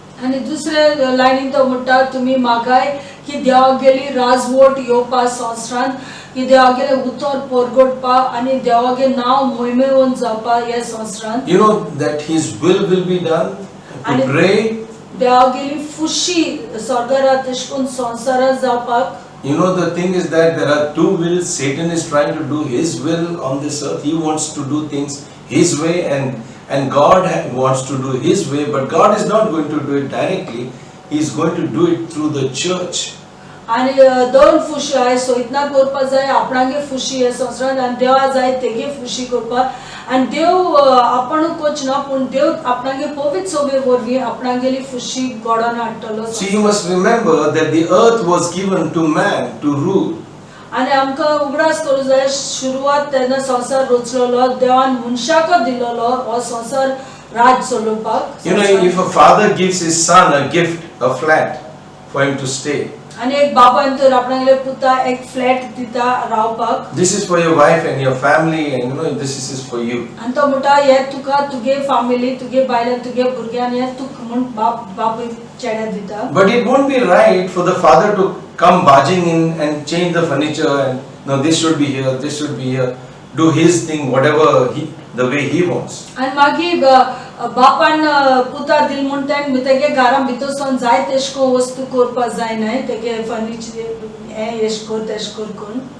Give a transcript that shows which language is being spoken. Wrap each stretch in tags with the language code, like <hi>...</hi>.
<kok>आनी दुसरे लायनीन तो म्हणटा तुमी मागाय की देवागेली राजवट येवपा संवसारान की देवागेले उतर परगटपा आनी देवागे नांव महिमेवन जावपा हे संवसारान.</kok> <en>You know that his will be done. To pray.</en> <kok>देवागेली खुशी स्वर्गारात तेशकोन संवसारात जावपाक.</kok> <en>You know the thing is that there are two wills. Satan is trying to do his will on this earth. He wants to do things his way, and God wants to do his way, but God is not going to do it directly. He is going to do it through the church.</en> <kok>आनी दोन खुशी आय सोयतना करपा जाय आपणागे खुशी हे संवसारान आनी देवा जाय तेगे खुशी करपाक. आनी देव आपणूच ना पूण देव आपणागे पवित्र सोबे वरवीं आपणागेली खुशी घडोवन हाडटलो.</kok> <en>So you must remember that the earth was given to man to rule.</en> <kok>आनी आमकां उगडास करूं जाय सुरवात तेन्ना संवसार रचलेलो देवान मनशाक दिलोलो हो संवसार राज चलोवपाक.</kok> <en>You know, if a father gives his son a gift, a flat for him to stay.</en> <kok>आनी एक बापान तर आपणागेले पुता एक फ्लॅट दिता रावपाक.</kok> <en>This is for your wife and your family, and you know this is for you.</en> <kok>आनी तो म्हणटा हे तुका तुगे फॅमिली तुगे बायलां तुगे भुरग्यां हे तुका म्हूण बाप चेड्या दिता.</kok> <en>But it won't be right for the father to come barging in and change the furniture, and no, this should be here, this should be here, do his thing whatever the way he wants.</en> <kok>आनी मागीर बापान पुता दिल म्हूण तें तेगे घरां भितर सोन जाय तेशको वस्तू करपा जायनाय तेगे फर्निचर हे एश कर तेश कर करून.</kok>